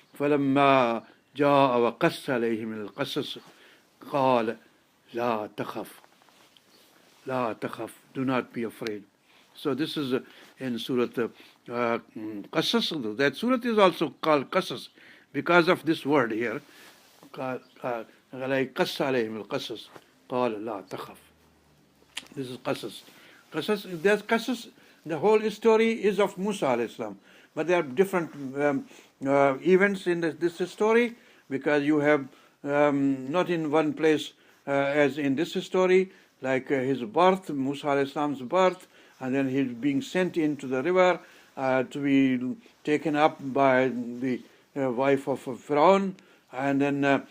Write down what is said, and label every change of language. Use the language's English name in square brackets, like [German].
[Arabic] فلما جاء وقص عليهم القصص قال لا تخف. لا تخف, [English] do not be afraid. So this is in Surah Qasas. That Surah is also called Qasas because of this word here. [Arabic] Like قص عليهم القصص قال لا تخف. [English] This is Qasas. There's Qasas. The whole story is of Musa alayhi salam, but there are different events in this story, because you have not in one place as in this story, like his birth, Musa alayhi salam's birth, and then he's being sent into the river to be taken up by the wife of Pharaoh, and then